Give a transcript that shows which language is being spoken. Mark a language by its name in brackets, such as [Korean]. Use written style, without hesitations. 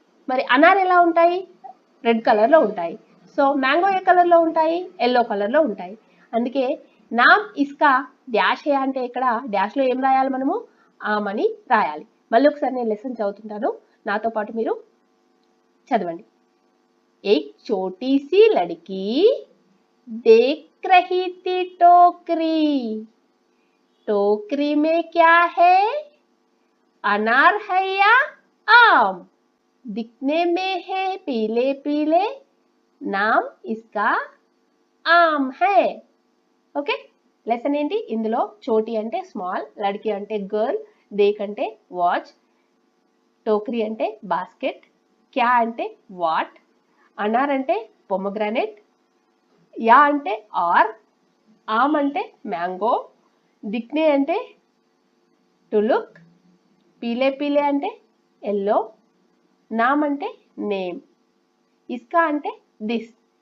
[Telugu] మరి అనార్ ఎలా ఉంటాయి? రెడ్ కలర్ లో ఉంటాయి. సో మ్యాంగో ఏ కలర్ లో ఉంటాయి? ఎల్లో కలర్ లో ఉంటాయి. అందుకే [Hindi] నామ్ ఇస్కా డాష్ హే [Telugu] అంటే ఇక్కడ డాష్ లో ఏం రాయాలి మనము? ఆమ్ అని రాయాలి. మళ్ళీ ఒకసారి నేను లెసన్ చదువుతుంటాను, నాతో పాటు మీరు చదవండి. [Hindi] ఏక్ చోటీ సీ లడ్కీ देख रही थी टोकरी, टोकरी में क्या है? अनार है या आम? दिखने में है पीले पीले, नाम इसका आम है. [Telugu] ఓకే, లెసన్ ఏంటి? ఇందులో చోటీ అంటే స్మాల్, లడ్కి అంటే గర్ల్, దేక్ అంటే వాచ్, టోకరీ అంటే బాస్కెట్, క్యా అంటే వాట్, అనార్ అంటే పొమోగ్రానేట్, యా అంటే ఆర్, ఆమ్ అంటే మ్యాంగో, దిక్నే అంటే టు లుక్, పీలే పీలే అంటే ఎల్లో, నామ్ అంటే నేమ్, ఇస్కా అంటే దిస్.